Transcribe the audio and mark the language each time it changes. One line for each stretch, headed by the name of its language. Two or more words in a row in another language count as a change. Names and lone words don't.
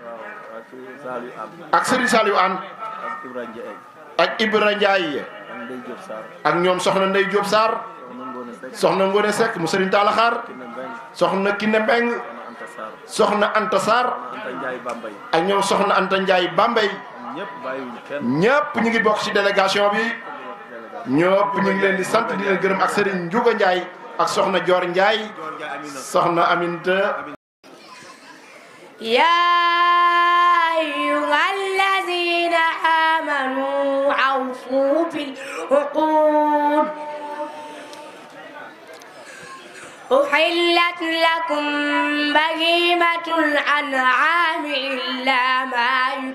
Wolof: ak Serigne Saliou Anne ak Ibra Ndiaye ak ñoom soxna Ndey Diop Sarr soxna Ngone Seck mu Serigne Talla Khar soxna Kiné Mbeng soxna Anta Sarr ak ñoom soxna Anta Ndiaye Bambey ñëpp ñu ngi bokk ci délégation bi ñëpp ñu ngi leen di sant di leen gërëm ak Serigne Ndiouga Ndiaye ak soxna Dior Ndiaye soxna Aminta
Arabic: يا أيها الذين آمنوا أوفوا بالعقود أحلت لكم بهيمة الأنعام إلا ما